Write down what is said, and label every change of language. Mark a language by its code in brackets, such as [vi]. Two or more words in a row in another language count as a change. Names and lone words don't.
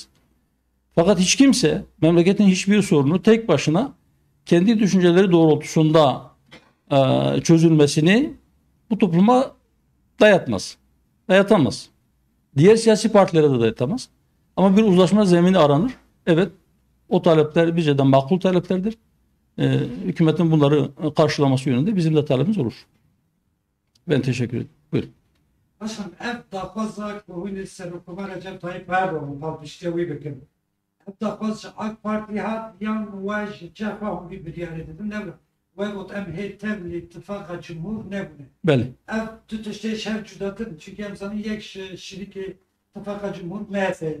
[tr] Fakat hiç kimse memleketin hiçbir sorunu tek başına kendi düşünceleri doğrultusunda çözülmesini bu topluma dayatamaz. Diğer siyasi partilere de dayatamaz. Ama bir uzlaşma zemini aranır. Evet, o talepler bizce de makul taleplerdir. Hükümetin bunları karşılaması yönünde bizim de talebimiz olur. Ben teşekkür ederim. Buyurun. Başkanım, [ku] ev daxwaza ki hûn Serokkomer Recep Tayyip Erdoğan palpiştiye wî bikin. Ev daxwaz AK Parti hat yan we ji cefa hûn wî biryarê didin ne bûne. We got em hê tev li ittifaka cumhur ne bûne. Belli. Ev tu tiştê şev cudatin çünkü em zanîn yek şirîkê ittifaka cumhur MHP.